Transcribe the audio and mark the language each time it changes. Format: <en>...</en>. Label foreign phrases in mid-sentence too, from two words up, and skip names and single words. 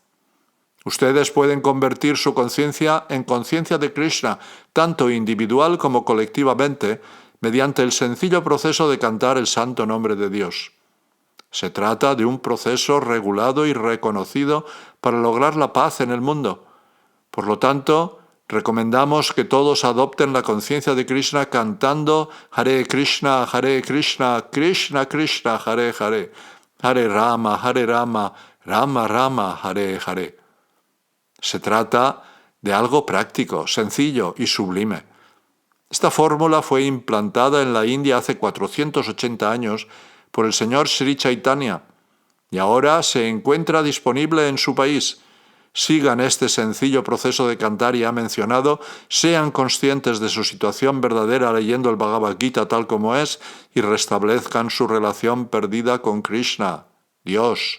<es>Ustedes pueden convertir su conciencia en conciencia de Krishna, tanto individual como colectivamente, mediante el sencillo proceso de cantar el santo nombre de Dios. Se trata de un proceso regulado y reconocido para lograr la paz en el mundo. Por lo tanto, recomendamos que todos adopten la conciencia de Krishna cantando Hare Krishna, Krishna Krishna, Hare Hare, Hare Rama, Rama Rama, Hare Hare. Se trata de algo práctico, sencillo y sublime. Esta fórmula fue implantada en la India hace 480 años por el señor Sri Chaitanya y ahora se encuentra disponible en su país. Sigan este sencillo proceso de cantar ya mencionado, sean conscientes de su situación verdadera leyendo el Bhagavad Gita tal como es y restablezcan su relación perdida con Krishna, Dios.</es>